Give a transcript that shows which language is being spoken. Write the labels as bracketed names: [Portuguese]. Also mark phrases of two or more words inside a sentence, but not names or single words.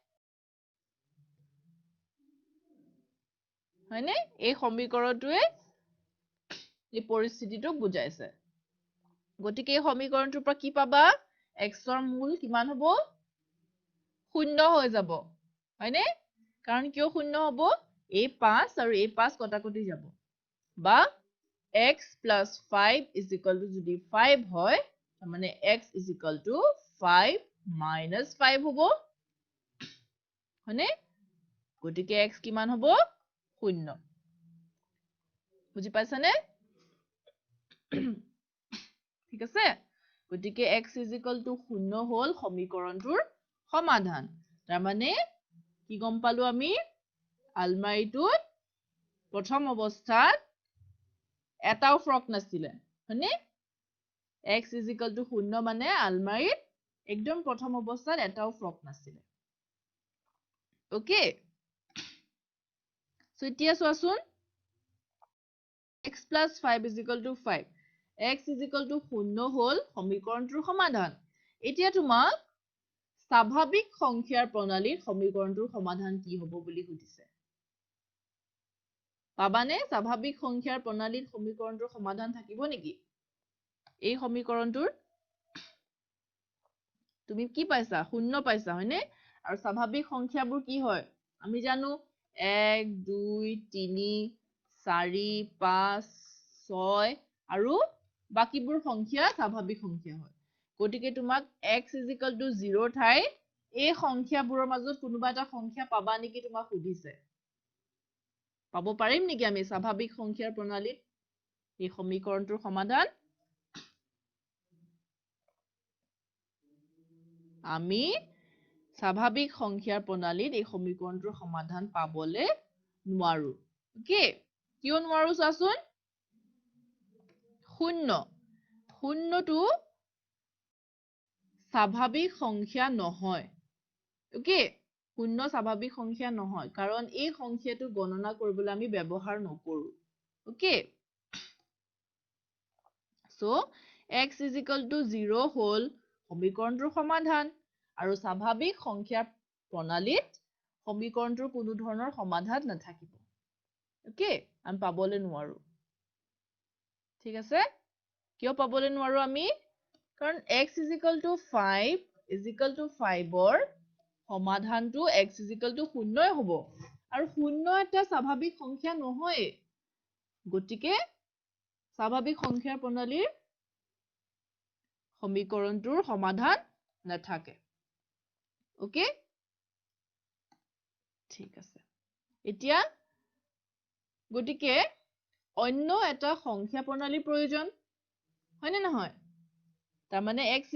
[Assamese] হয়নে এই সমীকৰণটোৱে এই পৰিস্থিতিটোক বুজাইছে গতিকে এই সমীকৰণটোৰ পৰা কি পাবা x ৰ মূল কিমান হ'ব 0 হৈ যাব হয়নে কাৰণ কিয় 0 হ'ব এই 5 আৰু এই 5 কটাকটি যাব বা [English] x plus 5 is equal to [Assamese] যদি 5 হয় মানে [English] x is equal to 5 minus 5 [Assamese] হ'ব হয়নে গতিকে x কিমান হ'ব 0 বুজি পাইছানে ঠিক আছে গতিকে [English] x is equal to 0 [Assamese] হ'ল সমীকৰণটোৰ সমাধান তাৰ মানে কি গম পালো আমি আলমাৰীটোত প্ৰথম অৱস্থাত এটাও ফ্ৰক নাছিলে হয়নে [English] x is equal to 0 [Assamese] মানে আলমাৰীত একদম প্ৰথম অৱস্থাত এটাও ফ্ৰক নাছিলে ওকে সো এতিয়া চোৱাচোন [English] x plus 5 is equal to 5 x is equal to 0 [Assamese] হ'ল সমীকৰণটোৰ সমাধান এতিয়া তোমাক স্বাভাৱিক সংখ্যাৰ প্ৰণালীৰ সমীকৰণটোৰ সমাধান কি হ'ব বুলি সুধিছে পাবানে স্বাভাৱিক সংখ্যাৰ প্ৰণালীৰ সমীকৰণটোৰ সমাধান থাকিব নেকি এই সমীকৰণটোৰ তুমি কি পাইছা 0 পাইছা হয়নে আৰু স্বাভাৱিক সংখ্যাবোৰ কি হয় আমি জানো 1 2 3 4 5 6 আৰু বাকিবোৰ সংখ্যা স্বাভাৱিক সংখ্যা হয় গতিকে তোমাক [English] x is equal to 0 [Assamese] ঠাই এই সংখ্যাবোৰৰ মাজত কোনোবা এটা সংখ্যা পাবা নেকি তোমাক সুধিছে পাব পাৰিম নেকি আমি স্বাভাৱিক সংখ্যাৰ প্ৰণালীত এই সমীকৰণটোৰ সমাধান আমি স্বাভাৱিক সংখ্যাৰ প্ৰণালীত এই সমীকৰণটোৰ সমাধান পাবলে নোৱাৰো ওকে কিয় নোৱাৰো চোৱাচোন 0 টো স্বাভাৱিক সংখ্যা নহয় ওকে 0 স্বাভাৱিক সংখ্যা নহয় কাৰণ এই সংখ্যাটো গণনা কৰিবলৈ আমি ব্যৱহাৰ নকৰো ওকে সো [English] x is equal to 0 [Assamese] হ'ল সমীকৰণটোৰ সমাধান আৰু স্বাভাৱিক সংখ্যাৰ প্ৰণালীত সমীকৰণটোৰ কোনো ধৰণৰ সমাধান নাথাকিব ওকে আমি পাবলৈ নোৱাৰো ঠিক আছে কিয় পাবলৈ নোৱাৰো আমি কাৰণ [English] x is equal to 5 is equal to 5 [Assamese] ৰ সমাধানটো [English] x is equal to 0 [Assamese] হ'ব আৰু 0 এটা স্বাভাৱিক সংখ্যা নহয় গতিকে স্বাভাৱিক সংখ্যাৰ প্ৰণালীৰ সমীকৰণটোৰ সমাধান নাথাকে ওকে ঠিক আছে এতিয়া গতিকে অন্য এটা সংখ্যা প্ৰণালীৰ প্ৰয়োজন হয়নে নহয় তাৰমানে x